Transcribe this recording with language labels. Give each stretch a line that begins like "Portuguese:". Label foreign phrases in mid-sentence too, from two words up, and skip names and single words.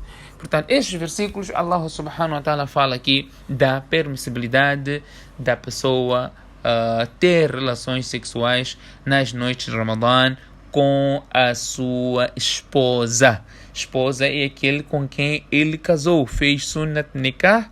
Portuguese: Portanto, estes versículos,
Arabic: الله سبحانه وتعالى
Portuguese: fala aqui da permissibilidade da pessoa ter relações sexuais nas noites de Ramadã com a sua esposa. Esposa é aquele com quem ele casou, fez
Arabic: سنة نكاح.